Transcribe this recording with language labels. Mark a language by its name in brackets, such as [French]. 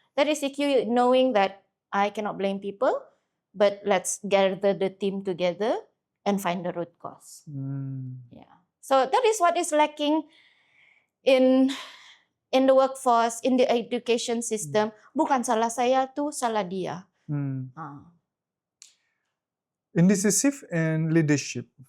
[English] That is EQ, knowing that I cannot blame people, but let's gather the team together and find the root cause. Yeah. So that is what is lacking in the workforce, in the education system. [Malay] Bukan salah saya tuh, salah dia. [English] Indecisive and leadership.